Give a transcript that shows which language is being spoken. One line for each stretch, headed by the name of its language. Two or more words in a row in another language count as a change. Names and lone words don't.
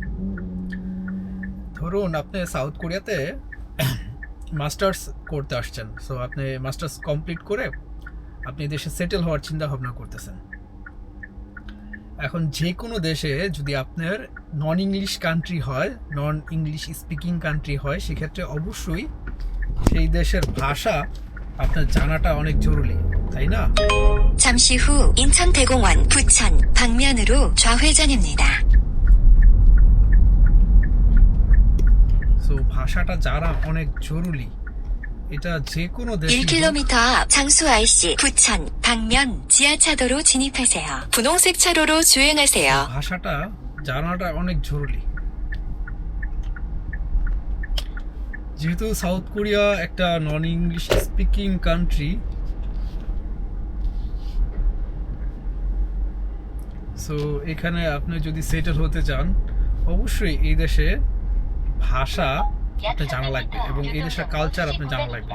Bangla: ধরুন আপনি সাউথ কোরিয়াতে মাস্টার্স করতে আসছেন, সো আপনি
English: masters complete
Bangla: করে আপনি দেশে সেটেল হওয়ার চিন্তা ভাবনা করতেছেন। এখন যে কোনো দেশে যদি আপনার
English: non English country
Bangla: হয়,
English: non English speaking country
Bangla: হয়, সেক্ষেত্রে অবশ্যই সেই দেশের ভাষা আপনার জানাটা অনেক জরুরি, তাই না?
Korean: 잠시 후 인천대공원 부천 방면으로 좌회전입니다.
Bangla: সো ভাষাটা জানা অনেক জরুরি, এটা যে কোনো দেশে।
Korean: 1km 앞 장수 IC 부천 방면 지하차도로 진입하세요. 분홍색 차로로 주행하세요.
Bangla: ভাষাটা জানাটা অনেক জরুরি। যেহেতু সাউথ কোরিয়া একটা
English: non English speaking country,
Bangla: সো এখানে আপনি যদি সেটেল হতে চান, অবশ্যই এই দেশে ভাষা আপনি জানা লাগবে এবং এই দেশের কালচার আপনি জানা লাগবে।